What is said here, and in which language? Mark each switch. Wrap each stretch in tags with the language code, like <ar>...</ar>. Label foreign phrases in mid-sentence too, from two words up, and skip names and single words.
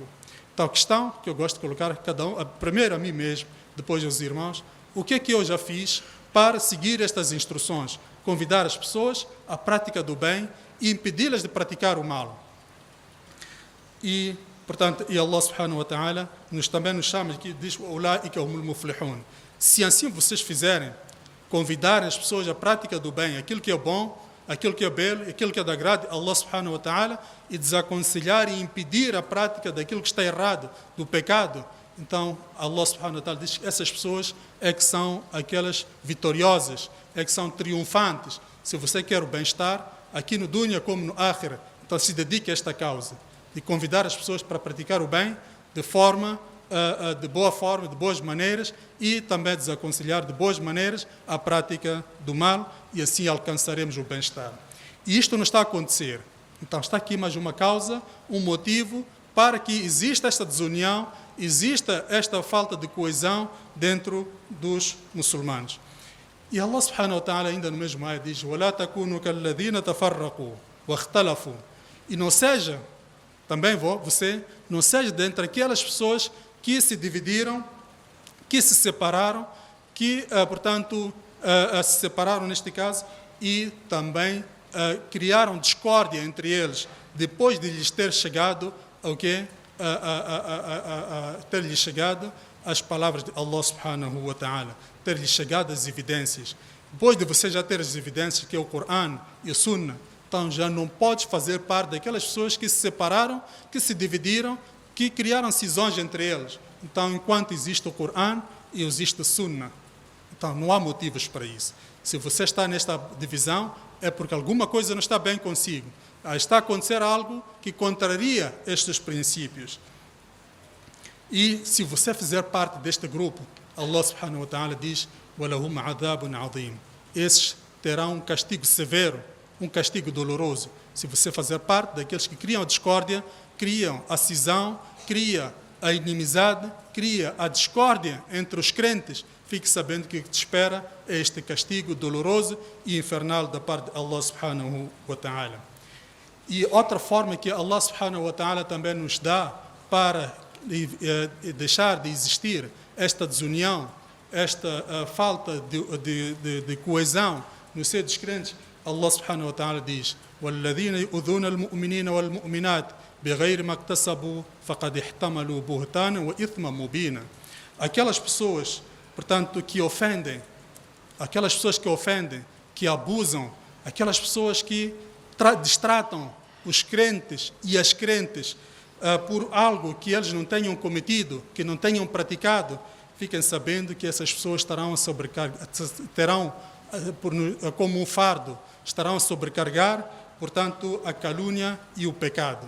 <pt>Então a questão que eu gosto de colocar cada um, primeiro a mim mesmo, depois aos irmãos, o que é que eu já fiz para seguir estas instruções? Convidar as pessoas à prática do bem e impedi-las de praticar o mal. E, portanto,</pt> <ar>الله سبحانه وتعالى</ar> <pt>também nos chama aqui, diz:</pt> <ar>"أولئك هم المفلحون".</ar> <pt>Se assim vocês fizerem, convidarem as pessoas à prática do bem, aquilo que é bom, aquilo que é belo, aquilo que é de agrado a</pt> <ar>الله سبحانه وتعالى,</ar> <pt>e desaconselhar e impedir a prática daquilo que está errado, do pecado, então</pt> <ar>الله سبحانه وتعالى</ar> <pt>diz que essas pessoas é que são aquelas vitoriosas, é que são triunfantes. Se você quer o bem-estar, aqui no dunya como no akhira, então se dedique a esta causa, de convidar as pessoas para praticar o bem de boa forma, de boas maneiras, e também desaconselhar de boas maneiras a prática do mal, e assim alcançaremos o bem-estar. E isto não está a acontecer. Então está aqui mais uma causa, um motivo para que exista esta desunião, exista esta falta de coesão dentro dos muçulmanos. E</pt> <ar>الله سبحانه وتعالى</ar> <pt>ainda no mesmo ayah diz:</pt> <ar>وَلَا تَكُونُوا كَالَّذِينَ تَفَرَّقُوا وَاخْتَلَفُوا.</ar> <pt>E não seja, também você, não seja dentre aquelas pessoas que se dividiram, que se separaram, que, portanto, se separaram neste caso e também criaram discórdia entre eles, depois de lhes ter chegado ao quê? Ter-lhes chegado as palavras de</pt> <ar>الله سبحانه وتعالى,</ar> <pt>ter-lhes chegado as evidências. Depois de você já ter as evidências, que é o Corão e o Sunnah, então já não pode fazer parte daquelas pessoas que se separaram, que se dividiram, que criaram cisões entre eles. Então, enquanto existe o Corão e existe o Sunnah, então não há motivos para isso. Se você está nesta divisão, é porque alguma coisa não está bem consigo. Está a acontecer algo que contraria estes princípios. E se você fizer parte deste grupo,</pt> <ar>الله سبحانه وتعالى</ar> <pt>diz:</pt> <ar>وَلَهُمْ عَذَابٌ عَظِيمٌ.</ar> <pt>Esses terão um castigo severo, um castigo doloroso. Se você fazer parte daqueles que criam a discórdia, criam a cisão, cria a inimizade, cria a discórdia entre os crentes, fique sabendo que o que te espera é este castigo doloroso e infernal da parte de</pt> <ar>الله سبحانه وتعالى.</ar> <pt>E outra forma que</pt> <ar>الله سبحانه وتعالى</ar> <pt>também nos dá para deixar de existir esta desunião, esta falta de coesão no seio dos crentes,</pt> <ar>الله سبحانه وتعالى</ar> <pt>diz:</pt> <ar>وَالَّذِينَ يُؤْذُونَ الْمُؤْمِنِينَ وَالْمُؤْمِنَاتِ بِغَيْرِ مَا اكْتَسَبُوا فَقَدِ احْتَمَلُوا بُهْتَانًا وَإِثْمًا مُبِينًا.</ar> <pt>Aquelas pessoas, portanto, que ofendem, que abusam, aquelas pessoas que destratam os crentes e as crentes por algo que eles não tenham cometido, que não tenham praticado, fiquem sabendo que essas pessoas terão como um fardo, estarão a sobrecarregar portanto, a calúnia e o pecado.</pt>